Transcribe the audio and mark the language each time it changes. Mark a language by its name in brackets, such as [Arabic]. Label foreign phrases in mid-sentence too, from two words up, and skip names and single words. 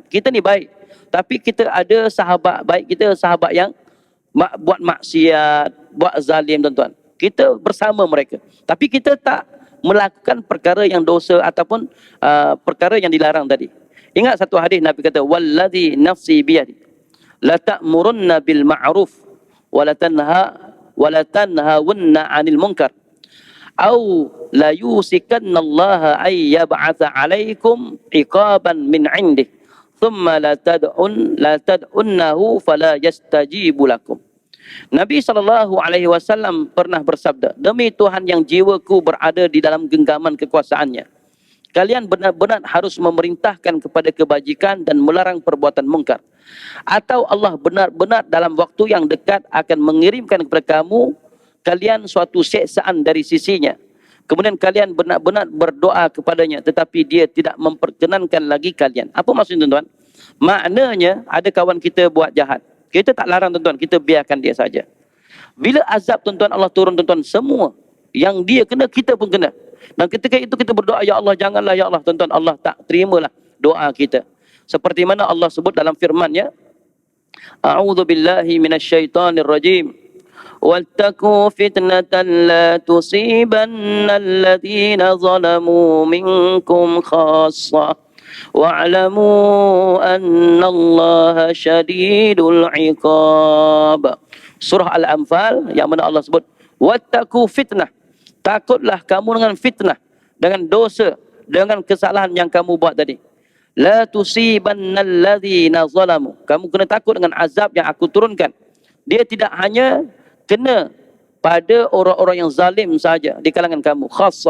[Malay] Kita ni baik, tapi kita ada sahabat baik kita, sahabat yang buat maksiat, buat zalim tuan-tuan. Kita bersama mereka, tapi kita tak melakukan perkara yang dosa ataupun perkara yang dilarang tadi. Ingat satu hadis Nabi kata, [Arabic] والذي نفسي بيده لتأمرن بالمعروف ولتنهون عن المنكر أو ليوشكن الله أن يبعث عليكم عقابا من عنده ثم لتدعنه فلا يستجيب لكم. [Malay] Nabi SAW pernah bersabda, demi Tuhan yang jiwaku berada di dalam genggaman kekuasaannya, kalian benar-benar harus memerintahkan kepada kebajikan dan melarang perbuatan mungkar. Atau Allah benar-benar dalam waktu yang dekat akan mengirimkan kepada kalian suatu siksaan dari sisinya. Kemudian kalian benar-benar berdoa kepadanya, tetapi dia tidak memperkenankan lagi kalian. Apa maksudnya tuan-tuan? Maknanya ada kawan kita buat jahat. Kita tak larang tuan-tuan, kita biarkan dia saja. Bila azab tuan-tuan Allah turun tuan-tuan, semua yang dia kena, kita pun kena. Dan ketika itu kita berdoa, ya Allah janganlah ya Allah, tuan-tuan, Allah tak terimalah doa kita. Seperti mana Allah sebut dalam firman-Nya, [Arabic] أعوذ بالله من الشيطان الرجيم. واتقوا فتنة لا تصيبن الذين ظلموا منكم خاصة. واعلموا أن الله شديد العقاب. [Malay] Surah Al-Anfal yang mana Allah sebut, [Arabic] واتقوا فتنة. [Malay] Takutlah kamu dengan fitnah, dengan dosa, dengan kesalahan yang kamu buat tadi. [Arabic] لا تصيبن الذين ظلموا. [Malay] Kamu kena takut dengan azab yang aku turunkan. Dia tidak hanya kena pada orang-orang yang zalim saja di kalangan kamu, khassah.